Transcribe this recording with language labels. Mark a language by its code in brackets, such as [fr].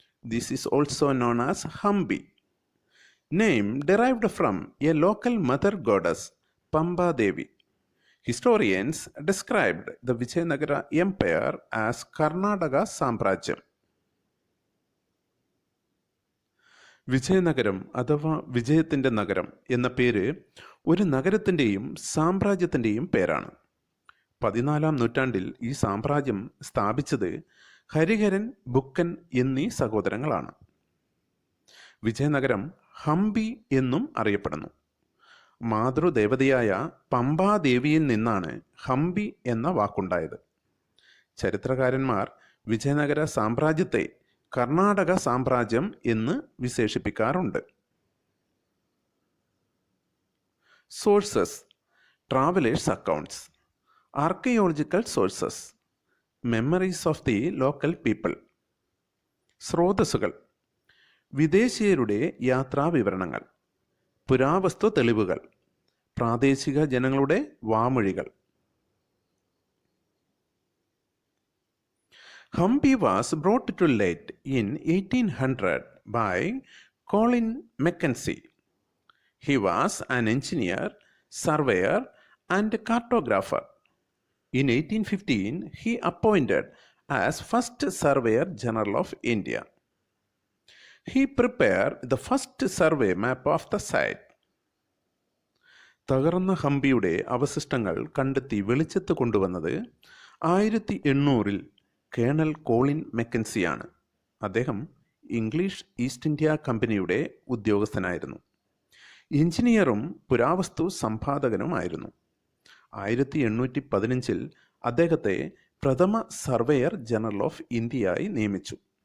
[en] This is also known as Hampi. Name derived from a local mother goddess, Pamba Devi. Historians described the Vijayanagara Empire as Karnataka Samrajyam. [ml] Vijayanagaram അഥവാ വിജയത്തിൻ്റെ നഗരം എന്ന പേര് ഒരു നഗരത്തിൻ്റെയും സാമ്രാജ്യത്തിൻ്റെയും പേരാണ്. 14-ാം നൂറ്റാണ്ടിൽ ഈ സാമ്രാജ്യം സ്ഥാപിച്ചത് ഹരിഹരൻ, ബുക്കൻ എന്നീ സഹോദരങ്ങളാണ്. വിജയനഗരം ഹംപി എന്നും അറിയപ്പെടുന്നു. മാതൃദേവതയായ പമ്പാദേവിയിൽ നിന്നാണ് ഹംപി എന്ന വാക്കുണ്ടായത്. ചരിത്രകാരന്മാർ വിജയനഗര സാമ്രാജ്യത്തെ കർണാടക സാമ്രാജ്യം എന്ന് വിശേഷിപ്പിക്കാറുണ്ട്. [en] Sources: travellers accounts, archaeological sources, memories of the local people. [ml] സ്രോതസ്സുകൾ: വിദേശീയരുടെ യാത്രാ വിവരണങ്ങൾ, പുരാവസ്തു തെളിവുകൾ, പ്രാദേശിക ജനങ്ങളുടെ വാമൊഴികൾ. [en] Hampi was brought to light in 1800 by Colin Mackenzie. He was an engineer, surveyor, and cartographer. In 1815, he appointed as first Surveyor General of India. He prepared the first survey map of the site. [ml] തകർന്ന ഹംപിയുടെ അവശിഷ്ടങ്ങൾ കണ്ടെത്തി വെളിച്ചത്ത് കൊണ്ടുവന്നത് 1800-ൽ colonel Colin മെക്കൻസിയാണ്. അദ്ദേഹം English east India കമ്പനിയുടെ ഉദ്യോഗസ്ഥനായിരുന്നു. എഞ്ചിനീയറും പുരാവസ്തു സമ്പാദകനുമായിരുന്നു. 1815-ൽ അദ്ദേഹത്തെ പ്രഥമ സർവേയർ ജനറൽ ഓഫ് ഇന്ത്യയായി നിയമിച്ചു.